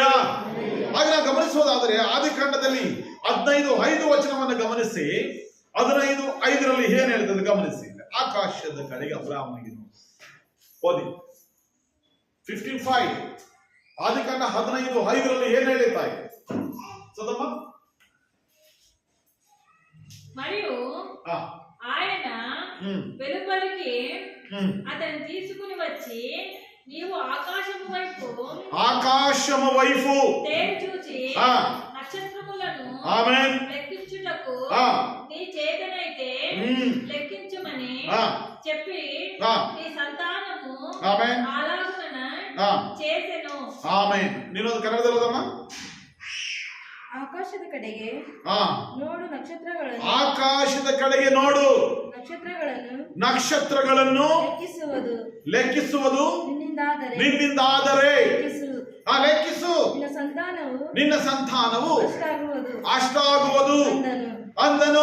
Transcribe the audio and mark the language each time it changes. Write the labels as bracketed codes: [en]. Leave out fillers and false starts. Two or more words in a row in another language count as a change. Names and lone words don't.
[kn] ಹಾಗೆ ನಾವು ಗಮನಿಸುವುದಾದರೆ ಆದಿಕಾಂಡದಲ್ಲಿ 15:5 ವಚನವನ್ನು ಗಮನಿಸಿ, 15:5 ಏನ್ ಹೇಳ್ತದೆ ಗಮನಿಸಿ. ಆಕಾಶದ ಕಡೆಗೆ ಅಬ್ರಹಾಮನಿಗೆ ಓದಿ. 15:5 ಆದಿಕಾಂಡ 15:5 ಏನ್ ಹೇಳಿತಾ ಇದೆ ಸದಮ್ಮ? [te] మరియు ఆయన వెలుపలికి అతన్ని తీసుకుని వచ్చి నీవు ఆకాశము వైపు తేరి చూచి నక్షత్రములను లెక్కించుటకు నీ చేతనైతే లెక్కించమని చెప్పి నీ సంతానము అలాగున చేసెను. [kn] ಆಮೆನ್. ನೀನೊಂದು ಕನ್ನಡದಲ್ಲಿ ಓದಮ್ಮ. ಆಕಾಶದ ಕಡೆಗೆ ನೋಡು ನಕ್ಷತ್ರಗಳನ್ನು, ಆಕಾಶದ ಕಡೆಗೆ ನೋಡು ನಕ್ಷತ್ರಗಳನ್ನು ಲೆಕ್ಕಿಸುವುದು ನಿನ್ನಿಂದಾದರೆ ಲೆಕ್ಕಿಸು, ನಿನ್ನ ಸಂತಾನವು ಅಷ್ಟಾಗುವುದು ಅಂದನು.